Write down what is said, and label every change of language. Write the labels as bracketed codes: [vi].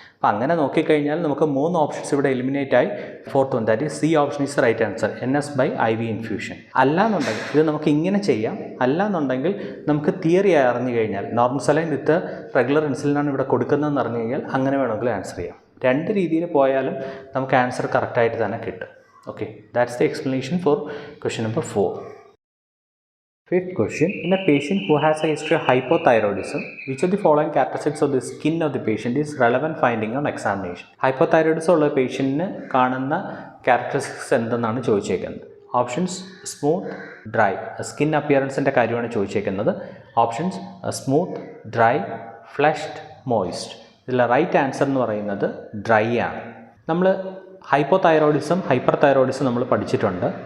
[ml] അപ്പോൾ അങ്ങനെ നോക്കിക്കഴിഞ്ഞാൽ നമുക്ക് 3 ഓപ്ഷൻസ് ഇവിടെ എലിമിനേറ്റ് ആയി. [en] 4th one, that is C option is right answer, NS/IV infusion. [ml] അല്ലാന്നുണ്ടെങ്കിൽ ഇത് നമുക്ക് ഇങ്ങനെ ചെയ്യാം. അല്ലാന്നുണ്ടെങ്കിൽ നമുക്ക് തിയറി അറിഞ്ഞു കഴിഞ്ഞാൽ നോർമൽ സലൈൻ വിത്ത് റെഗുലർ ഇൻസുലിനാണ് ഇവിടെ കൊടുക്കുന്നതെന്ന് അറിഞ്ഞു കഴിഞ്ഞാൽ അങ്ങനെ വേണമെങ്കിൽ ആൻസർ ചെയ്യാം. 2 രീതിയിൽ പോയാലും നമുക്ക് ആൻസർ കറക്റ്റായിട്ട് തന്നെ കിട്ടും. [en] Okay, that's the explanation for question number 4. 5th question. In a patient who has a history of hypothyroidism, which of the following characteristics of the skin of the patient is relevant finding on examination? [ml] Hypothyroidism ഉള്ള പേഷ്യൻറ്റിന് കാണുന്ന characteristics എന്തെന്നാണ് ചോദിച്ചേക്കുന്നത്. Options smooth, dry. Skin അപ്പിയറൻസിൻ്റെ കാര്യമാണ് ചോദിച്ചേക്കുന്നത്. [en] Options smooth, dry, flushed, moist. [ml] ഇതിലെ right answer എന്ന് പറയുന്നത് dry ആണ്. നമ്മൾ hypothyroidism, hyper thyroidism നമ്മൾ പഠിച്ചിട്ടുണ്ട്.